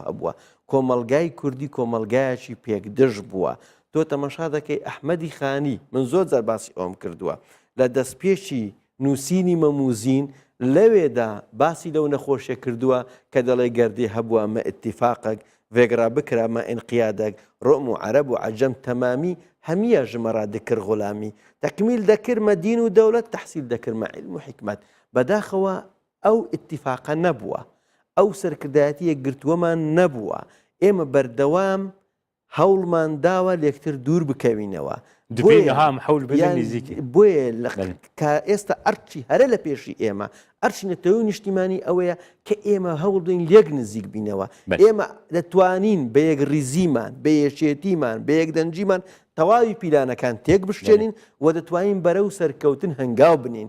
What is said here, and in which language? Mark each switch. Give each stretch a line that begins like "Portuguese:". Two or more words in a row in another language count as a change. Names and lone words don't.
Central Kurdish: هەبووە کۆمەلگای کوردی کۆمەلگایەکی پێکدژ بووە تۆ تەماشا دەکەی ئەحمەدی خانی من زۆر جار باسی ئەوم کردووە لە دەستپێشی نووسینی مەموزین لەوێدا باسی لەو نەخۆشیە کردووە کە دەڵێ
Kurdish: گەردێ هەبووە مە ئتیفاقێک vêgira bikira me înqiyadek Rom û Ereb û Ecem temamî hemiya ji me ra dikir xulamî tekmîl dekir me dîn û dewlet tehsîl dekir me ilm û hikmet
Central Kurdish: بەداخەوە ئەو ئیتیفاقە نەبووە ئەو سەرکردایەتییەک گرتوومان نەبووە ئێمە بەردەوام هەوڵمان داوە لە یەکتر دوور بکەوینەوە بۆیە کە ئێستا ئەرچی هەرە لە پێشی ئێمە ئەرچی نەتەوەی نیشتیمانی ئەوەیە کە ئێمە هەوڵ بدەین لێک نزیک بینەوە ئێمە دەتوانین بە یەک ریزیمان بە یەکێتیمان بە یەک دەنجیمان تەواوی پیلانەکان تێک بشتێنین و دەتوانین بەرەو سەرکەوتن هەنگاو بنین